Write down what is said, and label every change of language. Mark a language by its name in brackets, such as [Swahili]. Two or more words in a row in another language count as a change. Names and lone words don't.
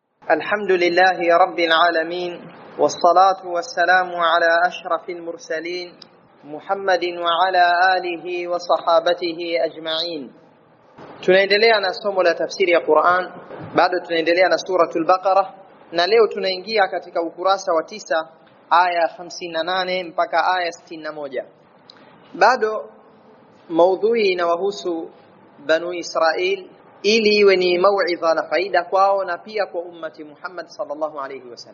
[Arabic] الحمد لله رب العالمين والصلاة والسلام على أشرف المرسلين محمد وعلى آله وصحابته أجمعين. [Swahili] Tunaendelea na somo la tafsiri ya Qur'an, bado tunaendelea na suratul Baqara, na leo tunaingia katika ukurasa wa 9 aya 58 mpaka aya 61. Bado maudhui inawahusu Banu Israil ili iwe ni mauidha na faida kwao na pia kwa [Arabic] أمة محمد صلى الله عليه وسلم.